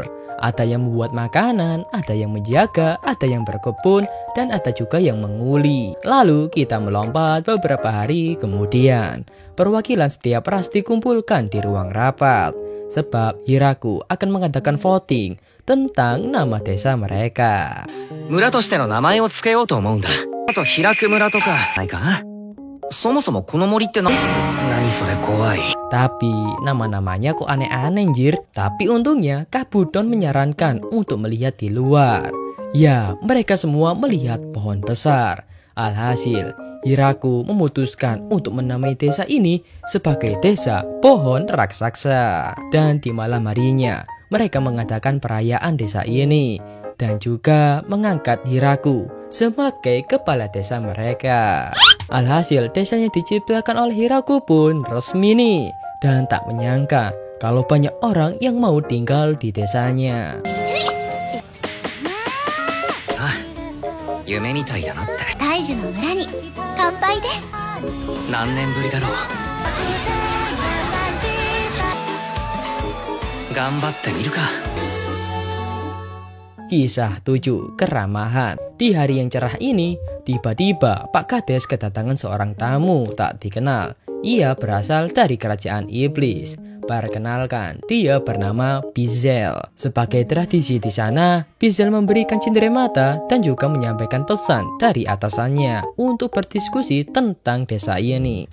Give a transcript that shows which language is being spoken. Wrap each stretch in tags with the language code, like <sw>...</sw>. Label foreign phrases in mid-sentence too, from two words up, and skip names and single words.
<id>Ada yang membuat makanan, ada yang menjaga, ada yang berkebun, dan ada juga yang menguli. Lalu kita melompat beberapa hari kemudian. Perwakilan setiap ras dikumpulkan di ruang rapat. Sebab Hiraku akan mengadakan voting tentang nama desa mereka.</id> <ja>村としての名前を付けようと思うんだ。あと開く村とかないかな。そもそもこの森って何それ怖い。</ja> <id>Tapi nama-namanya kok aneh-aneh anjir. Tapi untungnya Kabudon menyarankan untuk melihat di luar. Ya, mereka semua melihat pohon besar. Alhasil Hiraku memutuskan untuk menamai desa ini sebagai desa pohon raksasa. Dan di malam harinya mereka mengadakan perayaan desa ini dan juga mengangkat Hiraku sebagai kepala desa mereka. Alhasil desanya diciptakan oleh Hiraku pun resmi nih. Dan tak menyangka kalau banyak orang yang mau tinggal di desanya.</id> <ja>夢みたいだなって。大樹の村に乾杯です。何年ぶりだろう。頑張ってみるか。</ja> <id>Kisah 7 Keramahan. Di hari yang cerah ini, tiba-tiba Pak Kades kedatangan seorang tamu tak dikenal. Ia berasal dari kerajaan iblis. Perkenalkan, dia bernama Bizel. Sebagai tradisi di sana, Bizel memberikan cenderamata dan juga menyampaikan pesan dari atasannya untuk berdiskusi tentang desa ini.</id>